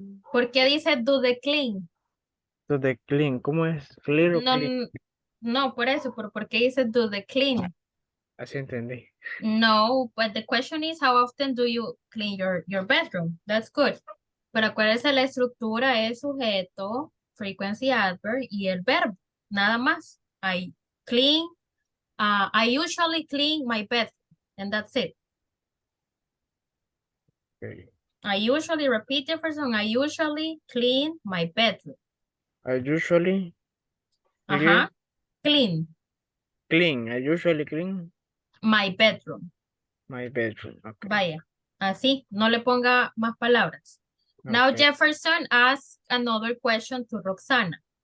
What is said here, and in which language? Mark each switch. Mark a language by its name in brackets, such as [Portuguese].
[Spanish] ¿Por qué dice [English] do the clean? To the clean, [Spanish] ¿cómo es? [English] Clear o [Spanish] No, [English] clean? [Spanish] no, por eso, ¿por qué dice [English] do the clean? [Spanish] Así entendí. [English] No, but the question is how often do you clean your bedroom? That's good. [Spanish] Pero acuérdense, la estructura es sujeto, frequency adverb y el verbo, nada más. [English] I clean, I usually clean my bedroom, and that's it. Okay. I usually repeat Jefferson, I usually clean my bedroom. I usually Ajá, clean clean. I usually clean my bedroom. my bedroom. Okay. [Spanish] Vaya, así, no le ponga más palabras. [English] Now Okay. Jefferson asks another question to Roxana.